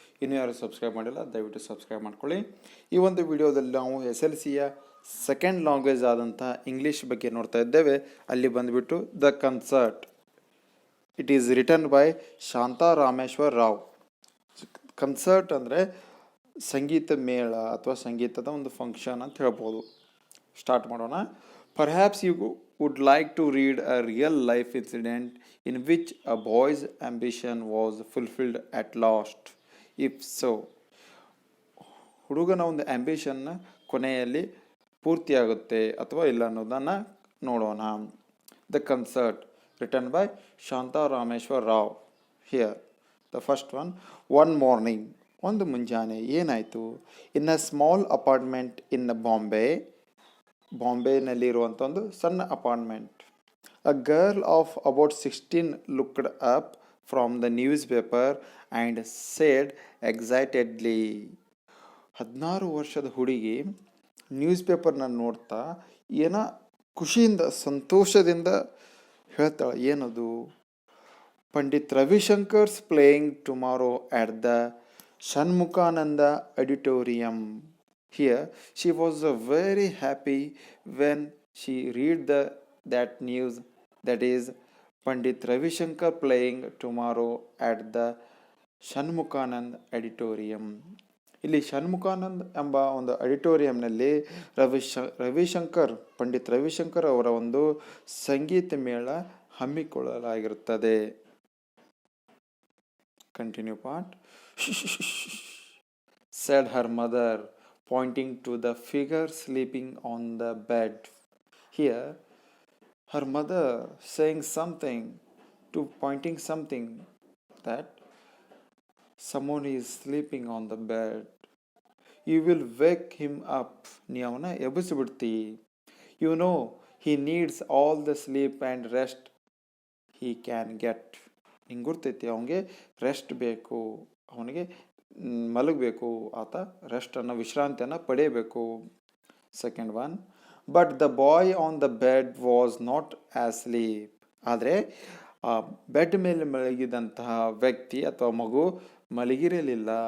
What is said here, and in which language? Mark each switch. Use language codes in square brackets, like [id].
[kn] ಇನ್ನೂ ಯಾರು ಸಬ್ಸ್ಕ್ರೈಬ್ ಮಾಡಿಲ್ಲ ದಯವಿಟ್ಟು ಸಬ್ಸ್ಕ್ರೈಬ್ ಮಾಡ್ಕೊಳ್ಳಿ. ಈ ಒಂದು ವಿಡಿಯೋದಲ್ಲಿ ನಾವು SLCಯ ಸೆಕೆಂಡ್ ಲ್ಯಾಂಗ್ವೇಜ್ ಆದಂಥ ಇಂಗ್ಲೀಷ್ ಬಗ್ಗೆ ನೋಡ್ತಾ ಇದ್ದೇವೆ. ಅಲ್ಲಿ ಬಂದುಬಿಟ್ಟು [en] The concert. It is written by Shanta Rameshwar Rao. [kn] Concert ಅಂದರೆ ಸಂಗೀತ ಮೇಳ ಅಥವಾ ಸಂಗೀತದ ಒಂದು ಫಂಕ್ಷನ್ ಅಂತ ಹೇಳ್ಬೋದು. ಸ್ಟಾರ್ಟ್ ಮಾಡೋಣ. [en] Perhaps you would like to read a real life incident in which a boy's ambition was fulfilled at last. [kn] If so, ಹುಡುಗನ ಒಂದು ಆಂಬಿಷನ್ನ ಕೊನೆಯಲ್ಲಿ ಪೂರ್ತಿಯಾಗುತ್ತೆ ಅಥವಾ ಇಲ್ಲ ಅನ್ನೋದನ್ನು ನೋಡೋಣ. [en] The concert written by Shanta Rameshwar Rao. Here the first one morning, [kn] ಒಂದು ಮುಂಜಾನೆ ಏನಾಯಿತು. [en] in a small apartment in [kn] ಬಾಂಬೆನಲ್ಲಿರುವಂಥ ಒಂದು ಸಣ್ಣ apartment. [en] A girl of about 16 looked up from the newspaper and said excitedly. [kn] 16 ವರ್ಷದ ಹುಡುಗಿ ನ್ಯೂಸ್ ಪೇಪರ್ನ ನೋಡ್ತಾ ಏನೋ ಖುಷಿಯಿಂದ ಸಂತೋಷದಿಂದ ಹೇಳ್ತಾಳೆ. ಏನದು? [en] Pandit Ravishankar's playing tomorrow at the Shanmukhananda auditorium. Here she was very happy when she read that news, that is Pandit Ravi Shankar playing tomorrow at the ಷಣ್ಮುಖಾನಂದ್ auditorium. [kn] ಇಲ್ಲಿ ಷಣ್ಮುಖಾನಂದ್ ಎಂಬ ಒಂದು ಆಡಿಟೋರಿಯಂನಲ್ಲಿ ರವಿಶಂಕರ್ ಪಂಡಿತ್ ರವಿಶಂಕರ್ ಅವರ ಒಂದು ಸಂಗೀತ ಮೇಳ ಹಮ್ಮಿಕೊಳ್ಳಲಾಗಿರುತ್ತದೆ. [en] Continue part. said her mother, pointing to the figure sleeping on the bed. Here, her mother saying something, pointing something, that someone is sleeping on the bed. You will wake him up. [kn] ನೀ ಅವನ ಎಬ್ಬಿಸಿಬಿಡ್ತಿ. [en] You know, he needs all the sleep and rest he can get. [kn] ನಿಂಗೆ ಗೊತ್ತೈತಿ, ಅವನಿಗೆ rest ಬೇಕು, ಅವನಿಗೆ ಮಲಗಬೇಕು, ಆತ ರೆಸ್ಟನ್ನು ವಿಶ್ರಾಂತಿಯನ್ನು ಪಡೆಯಬೇಕು. [en] Second one, but the boy on the bed was not asleep. [kn] ಆದರೆ ಆ ಬೆಡ್ ಮೇಲೆ ಮಲಗಿದಂತಹ ವ್ಯಕ್ತಿ ಅಥವಾ ಮಗು ಮಲಗಿರಲಿಲ್ಲ.